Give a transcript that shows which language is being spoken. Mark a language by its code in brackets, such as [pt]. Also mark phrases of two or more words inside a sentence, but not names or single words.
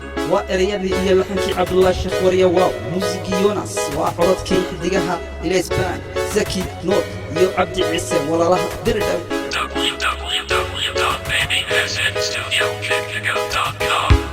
[so] Waa ereyadii iyo laxankii Cabdullaahi Sheekh Warya, waa muusigii Yonas, waa codadkii xidigaha Ilays Band, Zaki Noor iyo Cabdi Ciise, walaalaha Dirdhaw. [en] W W W dot baby S N studio Chicago dot com.